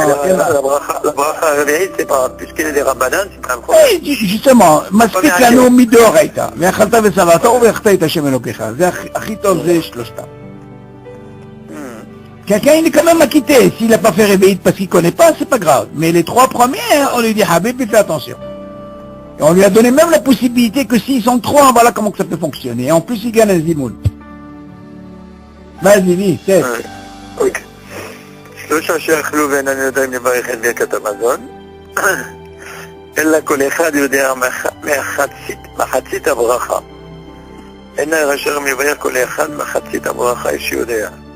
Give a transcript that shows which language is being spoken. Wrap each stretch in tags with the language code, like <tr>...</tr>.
<fr>La bracha réveillée, c'est pas, puisqu'elle est des rabbanan, c'est pas un problème. Oui, justement,</fr> <he>מספיק לנו מדאורייתא, ואכלת ושבעת וברכת את השם אלוקיך. זה הכי טוב, זה שלושתם.</he> <fr>Quelqu'un, il est quand même acquitté. S'il n'a pas fait réveiller parce qu'il ne connaît pas, c'est pas grave. Mais les trois premières, on lui dit, Habib, fais attention. Et on lui a donné même la possibilité que s'ils sont trois, voilà comment que ça peut fonctionner. Et en plus, il gagne un zimoun. Vas-y, lis, tête. Ok.</fr> <he>שלושה שאכלו ואינם יודעים לברך את ברכת המזון, אלא כל אחד יודע מחצית הברכה. אין אשר מברך כל אחד מחצית הברכה, יש יודע.</he>